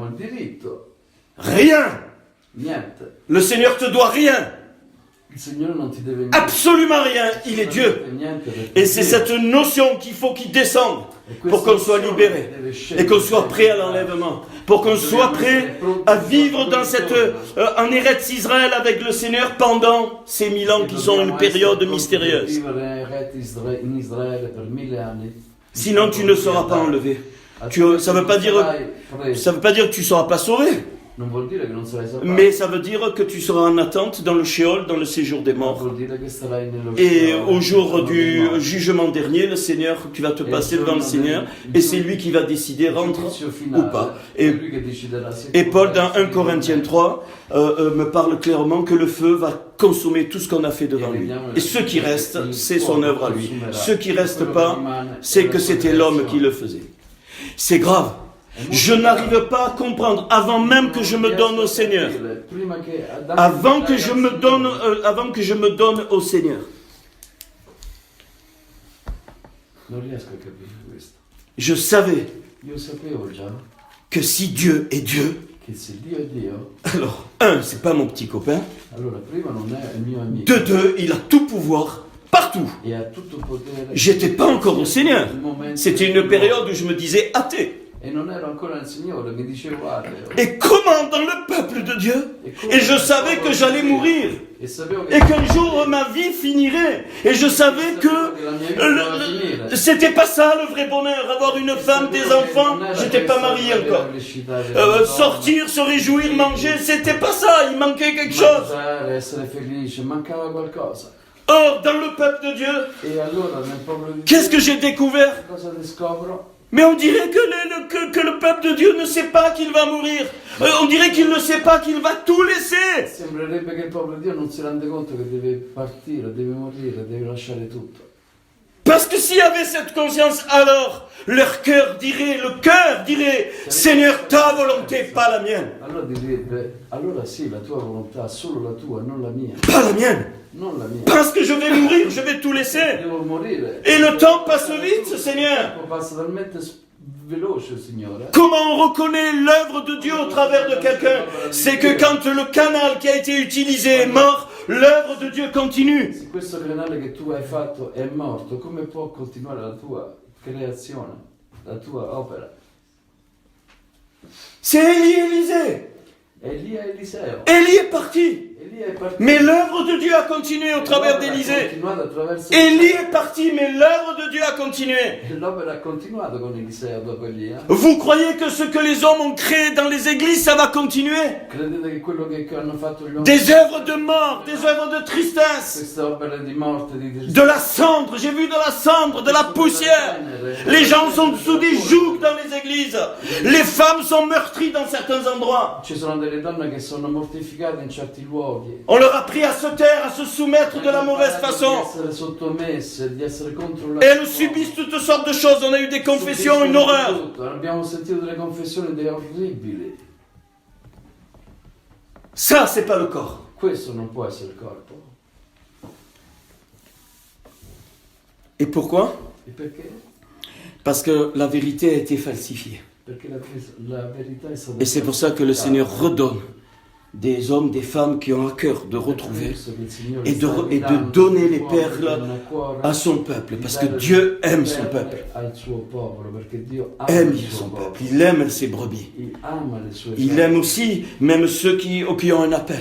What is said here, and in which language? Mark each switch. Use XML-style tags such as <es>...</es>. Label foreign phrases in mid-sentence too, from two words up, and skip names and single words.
<it>Dunque abbiamo il diritto.</it> <fr>Rien</fr> <it>Niente.</it> <fr>Le Seigneur te doit rien.</fr> <it>Il Signore non ti deve niente.</it> <fr>Absolument rien. Il est Dieu.</fr> <it>Niente perché</it> <fr>Et c'est</fr> <it>Dio.</it> <fr>cette notion qu'il faut qu'il descende</fr> <it>E</it> <fr>pour</fr> <it>questa</it> <fr>qu'on soit</fr> <it>nozione</it> <fr>libéré</fr> <it>deve</it> <fr>et</fr> <it>scendere.</it> <fr>qu'on soit prêt à l'enlèvement, pour qu'on soit prêt à vivre dans cette en Eretz Israël avec le Seigneur pendant ces 1000 ans qui sont une période mystérieuse.</fr> <it>In Israele per 1000 anni.</it> <fr>Sinon, tu ne seras pas enlevé. Ça veut pas dire que tu ne seras pas sauvé,</fr> <it>Non vuol dire che non sarai salvato.</it> <fr>mais ça veut dire que tu seras en attente dans le Sheol, dans le séjour des morts.</fr> <it>Vuol dire che sarai nello</it> <fr>Et</fr> <it>Sheol,</it> <fr>au jour</fr> <it>nello</it> <fr>du</fr> <it>morto.</it> <fr>jugement dernier, le Seigneur, tu vas te passer devant le Seigneur, et c'est lui qui va décider rentre</fr> <it>Giudizio</it> <fr>ou</fr> <it>finale,</it> <fr>pas.</fr> <it>è lui che deciderà se</it> <fr>Et</fr> <it>tu</it> <fr>Paul,</fr> <it>vai</it> <fr>dans 1 Corinthiens 3, me parle clairement que le feu va consommer tout ce qu'on a fait devant lui. Et ce qui reste, c'est son œuvre à lui. Ce qui reste pas, c'est que c'était l'homme qui le faisait. C'est grave. Je n'arrive pas à comprendre, avant même que je me donne au Seigneur, avant que je me donne au Seigneur,</fr> <it>Non riesco a capire questo.</it> <fr>je savais</fr> <it>Io sapevo già</it> <fr>que si Dieu est Dieu,</fr> <it>che se Dio è Dio,</it> <fr>alors, un, c'est pas mon petit copain,</fr> <it>allora prima non è il mio amico</it> <fr>de deux, il a tout pouvoir, partout.</fr> <it>e ha tutto il potere.</it> <fr>J'étais pas encore au Seigneur.</fr> <it>Il momento</it> <fr>C'était une période où je me disais athée.</fr> <it>E non ero ancora nel Signore, mi dicevo ateo.</it> <fr>Et comment dans le peuple de Dieu? Et je savais que j'allais mourir.</fr> <it>E sapevo che</it> <fr>Et qu'un jour ma vie finirait. Et je savais que c'était pas ça le vrai bonheur. Avoir une femme, des enfants. J'étais pas marié encore. Sortir, se réjouir, manger. C'était pas ça. Il manquait quelque chose.</fr> <it>Mangiare, essere felice, mancava qualcosa.</it> <fr>Or, dans le peuple de Dieu,</fr> <it>E allora nel popolo di</it> <fr>qu'est-ce</fr> <it>Dio,</it> <fr>que j'ai découvert?</fr> <it>cosa riscopro?</it> <fr>Mais on dirait que le peuple de Dieu ne sait pas qu'il va mourir. On dirait qu'il ne sait pas qu'il va tout laisser.</fr> <it>Sembrerebbe che il popolo di Dio non si rende conto che deve partire, deve morire, deve lasciare tutto.</it> <fr>Parce que s'il y avait cette conscience, alors leur cœur dirait, Seigneur, ta volonté, pas la mienne.</fr> <it>Allora direbbe, allora sì, la tua volontà, solo la tua, non la mia.</it> <fr>Pas la mienne.</fr> <it>Non la mia.</it> <fr>Parce que je vais mourir, je vais tout laisser.</fr> <it>Devo morire.</it> <fr>Et le temps passe vite, Seigneur.</fr> <it>Il tempo passa talmente veloce, Signore.</it> <fr>Comment on reconnaît l'œuvre de Dieu au travers de quelqu'un? C'est que quand le canal qui a été utilisé est mort, l'œuvre de Dieu continue.</fr> <it>Se questo canale che tu hai fatto è morto, come può continuare la tua creazione, la tua opera?</it> <fr>C'est Élisée.</fr> <it>Elia e Eliseo.</it> <fr>Élie est parti.</fr> <it>Elia è partito.</it> <fr>Mais l'œuvre de Dieu a continué au travers d'Élisée.</fr> <it>Continuato attraverso</it> <fr>Élie est parti, mais l'œuvre de Dieu a continué.</fr> <it>L'opera ha continuato con Eliseo dopo Elia.</it> <fr>Vous croyez que ce que les hommes ont créé dans les églises, ça va continuer?</fr> <it>Credete che quello che hanno fatto gli uomini,</it> <fr>Des œuvres de mort, des œuvres de tristesse,</fr> <it>queste opere di morte, di</it> <fr>de la cendre, j'ai vu de la cendre, de la poussière. Les gens sont sous des jougs dans les églises. Les femmes sont meurtries dans certains endroits.</fr> <it>Ci sono delle donne che sono mortificate in certi luoghi.</it> <fr>On leur a appris à se taire, à se soumettre de la mauvaise façon.</fr> <it>Di essere sottomesse, di essere</it> <fr>Et</fr> <it>controllate.</it> <fr>elles subissent toutes sortes de choses. On a eu des confessions, une horreur.</fr> <it>Tutto. Abbiamo sentito delle confessioni orribili.</it> <fr>Ça, c'est pas le corps.</fr> <it>Questo non può essere il corpo.</it> <fr>Et pourquoi?</fr> <it>E perché?</it> <fr>Parce que la vérité a été falsifiée.</fr> <it>Perché la verità è stata</it> <fr>Et c'est pour ça que le Seigneur redonne des hommes, des femmes qui ont à cœur de retrouver et de donner les perles à son peuple. Parce que Dieu aime son peuple. Aime son peuple. Il aime ses brebis. Il aime aussi même ceux qui ont un appel.</fr>